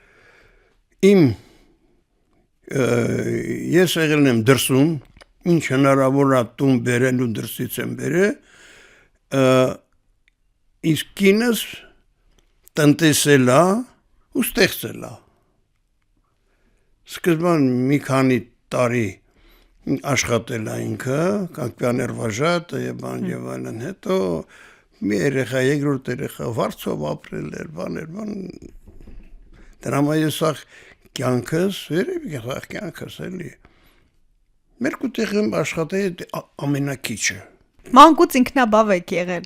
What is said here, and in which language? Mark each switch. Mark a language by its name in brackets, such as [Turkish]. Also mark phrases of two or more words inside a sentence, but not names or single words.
[Armenian] Ես եղել եմ դրսում, ինչ հնարավոր է տուն բերել ու դրսից եմ բերել, իսկ կինս տնտեսել է ու ստեղծել է։ Սկզբան մի քանի տարի աշխատել է ինքը, [Russian] как пионер-вожат [Armenian] եւ այլն, հետո մի երեխա, երկրորդ երեխա վարձով ապրել էր, բան։ Դրամա ես կյանքս, երևի կյանքս էլի։ Մեր կուտեղում աշխատել ամենակիչը։ Մանկուց ինքնաբավ եք եղել։